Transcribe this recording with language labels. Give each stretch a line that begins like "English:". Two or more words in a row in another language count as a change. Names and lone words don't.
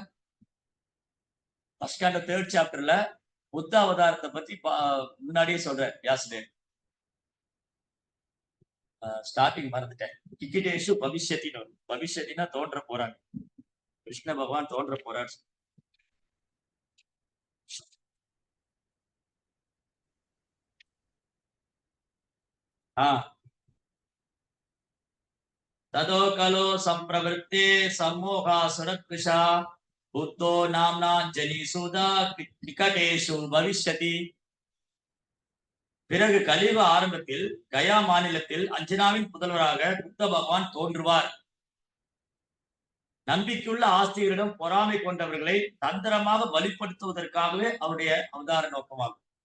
English: First Canto
Tamil: 3rd சாப்டர்ல புத்த அவதாரத்தை பத்தி முன்னாடியே சொல்ற வியாசதேவ். ஸ்டார்டிங் மறந்துட்டேன். டிகிடேஷு பவிஷ்யத்தின்னு வரும். பவிஷ்யத்தினா தோன்ற போறாங்க, கிருஷ்ண பகவான் தோன்ற போறார்.
Sanskrit: तदो कलो संप्रवृत्ते सम्मोहा सुरकृशा बुद्धो नाम्ना जनीसुतः निकटेषु भविष्यति.
Tamil: பிறகு கலியுக ஆரம்பத்தில் கயா மாநிலத்தில் அஞ்சனாவின் புதல்வராக புத்த பகவான் தோன்றுவார். நம்பிக்கையுள்ள ஆஸ்திகரிடம் பொறாமை கொண்டவர்களை தந்திரமாக வழிப்படுத்துவதற்காகவே அவருடைய அவதார நோக்கமாகும்.